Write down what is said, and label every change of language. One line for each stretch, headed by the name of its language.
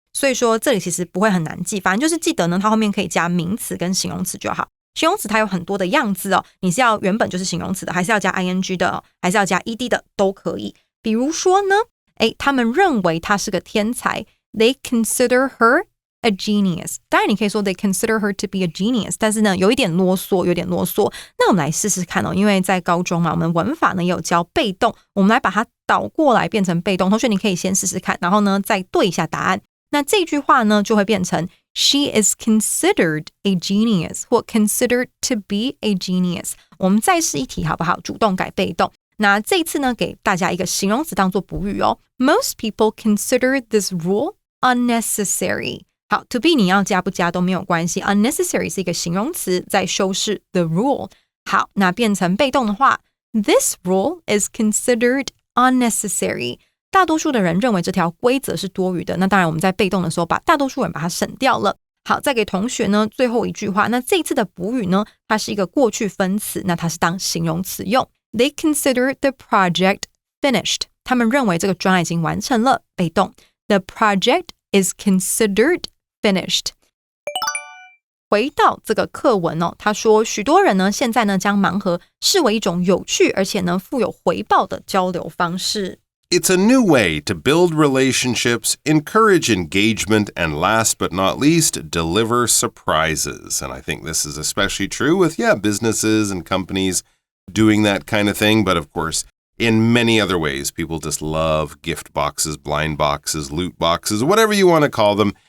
Chinese: 所以说这里其实不会很难记，反正就是记得呢，它后面可以加名词跟形容词就好。形容词它有很多的样子哦，你是要原本就是形容词的，还是要加 ing 的哦，还是要加 ed 的都可以。比如说呢，他们认为她是个天才 ，
English: They consider her a genius。
Chinese: 当然你可以说
English: They consider her to be a genius，
Chinese: 但是呢有一点啰嗦。那我们来试试看哦，因为在高中嘛，我们文法呢也有教被动，我们来把它倒过来变成被动。同学你可以先试试看，然后呢再对一下答案。那这句话呢就会变成
English: She is considered a genius
Chinese: 或
English: considered to be a genius。
Chinese: 我们再试一题好不好？主动改被动。那这一次呢给大家一个形容词当做补语哦。
English: Most people consider this rule unnecessary。
Chinese: 好 to be 你要加不加都没有关系， unnecessary 是一个形容词在修饰 the rule。好，那变成被动的话
English: This rule is considered unnecessary。
Chinese: 大多数的人认为这条规则是多余的，那当然我们在被动的时候把大多数人把它省掉了。好，再给同学呢最后一句话，那这一次的补语呢它是一个过去分词，那它是当形容词用。
English: They consider the project finished.
Chinese: 他们认为这个专案已经完成了。被动
English: The project is considered finished.
Chinese: 回到这个课文他说许多人呢现在呢将盲盒视为一种有趣而且呢富有回报的交流方式。
English: It's a new way to build relationships, encourage engagement, and last but not least, deliver surprises. And I think this is especially true with, businesses and companies doing that kind of thing. But of course, in many other ways, people just love gift boxes, blind boxes, loot boxes, whatever you want to call them.